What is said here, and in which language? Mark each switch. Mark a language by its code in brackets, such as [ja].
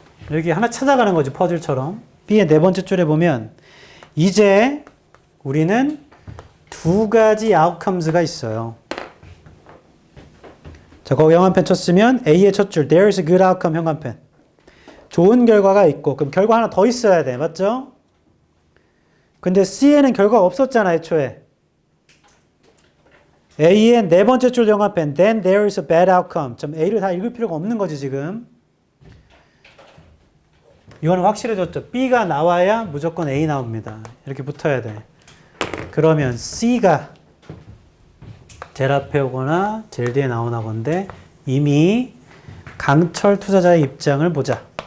[ko] 여기 하나 찾아가는 거지, 퍼즐처럼. B의 네 번째 줄에 보면 이제 우리는 두 가지 outcomes가 있어요. 자, 거기 현관펜 쳤으면 A의 첫 줄, [en] there is a good outcome [ko] 현관펜. 좋은 결과가 있고, 그럼 결과 하나 더 있어야 돼. 맞죠? 근데 C에는 결과가 없었잖아, 애초에. A의 네 번째 줄 현관펜, [en] then there is a bad outcome. [ko] A를 다 읽을 필요가 없는 거지, 지금. 이거는 확실해졌죠. B가 나와야 무조건 A 나옵니다. 이렇게 붙어야 돼. 그러면 C가 제일 앞에 오거나 제일 뒤에 나오나 본데 이미 강철 투자자의 입장을 보자.